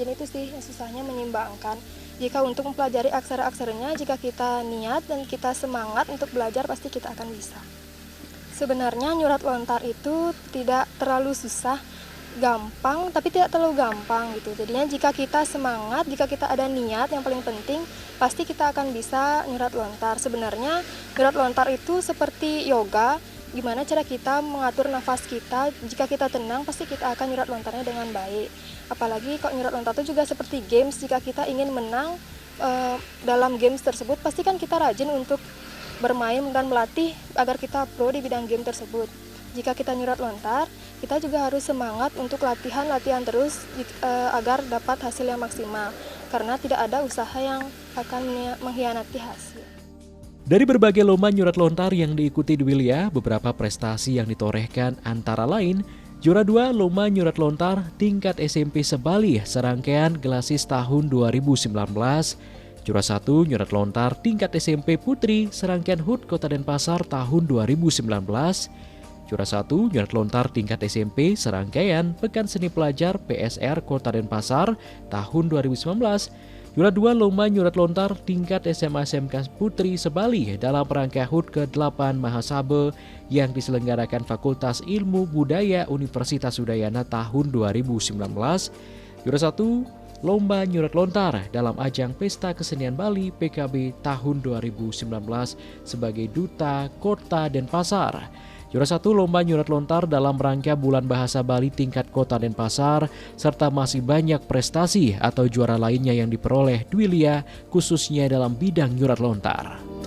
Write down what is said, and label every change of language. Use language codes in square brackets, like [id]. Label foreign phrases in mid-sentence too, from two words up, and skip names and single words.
[id] Jadi itu sih yang susahnya menyeimbangkan. Jika untuk mempelajari aksara-aksaranya, jika kita niat dan kita semangat untuk belajar pasti kita akan bisa. Sebenarnya nyurat lontar itu tidak terlalu susah. Gampang tapi tidak terlalu gampang gitu. Jadinya jika kita semangat, jika kita ada niat, yang paling penting pasti kita akan bisa nyurat lontar. Sebenarnya nyurat lontar itu seperti yoga, gimana cara kita mengatur nafas kita. Jika kita tenang pasti kita akan nyurat lontarnya dengan baik. Apalagi kalau nyurat lontar itu juga seperti games, jika kita ingin menang dalam games tersebut pasti kan kita rajin untuk bermain dan melatih agar kita pro di bidang game tersebut. Jika kita nyurat lontar, kita juga harus semangat untuk latihan terus agar dapat hasil yang maksimal. Karena tidak ada usaha yang akan mengkhianati hasil. Dari berbagai lomba nyurat lontar yang diikuti Dwilia, beberapa prestasi yang ditorehkan antara lain juara 2 lomba nyurat lontar tingkat SMP Sebali serangkaian Gelasis tahun 2019, juara 1 nyurat lontar tingkat SMP Putri serangkaian HUT Kota Denpasar tahun 2019, juara 1 nyurat lontar tingkat SMP serangkaian Pekan Seni Pelajar PSR Kota Denpasar tahun 2019, juara 2 lomba nyurat lontar tingkat SMA SMK Putri Sebali dalam rangka HUT ke-8 Mahasabe yang diselenggarakan Fakultas Ilmu Budaya Universitas Udayana tahun 2019, juara 1 lomba nyurat lontar dalam ajang Pesta Kesenian Bali PKB tahun 2019 sebagai Duta Kota Denpasar. Juara 1 lomba nyurat lontar dalam rangka Bulan Bahasa Bali tingkat Kota Denpasar, serta masih banyak prestasi atau juara lainnya yang diperoleh Dwilia khususnya dalam bidang nyurat lontar.